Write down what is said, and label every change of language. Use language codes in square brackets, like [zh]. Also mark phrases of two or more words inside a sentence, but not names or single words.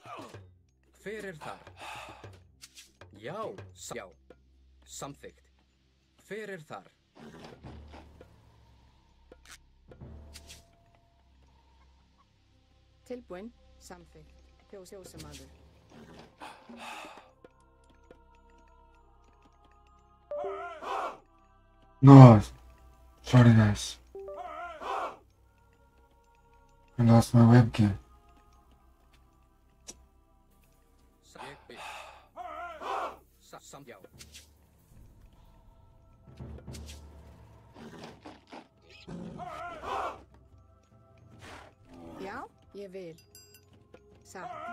[is] Hver er þar? Já, já. Samþykkt. Hver er þar? Tilbúin. Samþykkt. Fjósemaður. [en] No, sorry guys. I lost my webcam. [is] Ég vil. Já. Já, ég vil. Satt.